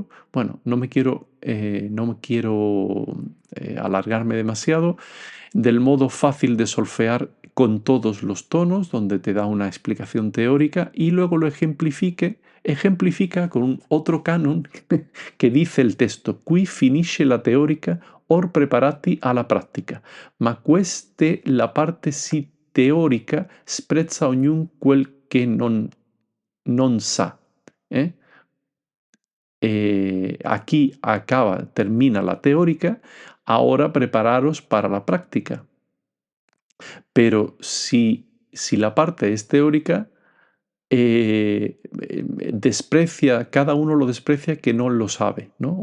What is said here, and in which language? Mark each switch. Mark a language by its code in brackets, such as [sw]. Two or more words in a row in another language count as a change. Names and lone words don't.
[es] Bueno, no me quiero alargarme demasiado. Del modo fácil de solfear con todos los tonos, donde te da una explicación teórica y luego lo ejemplifica con otro canon que dice el texto: [it] qui finisce la teorica or preparati alla pratica, ma queste la parte si teorica sprezza ognun quel che non sa. [es] Aquí termina la teórica, ahora prepararos para la práctica. Pero si la parte es teórica, cada uno lo desprecia que no lo sabe, ¿no?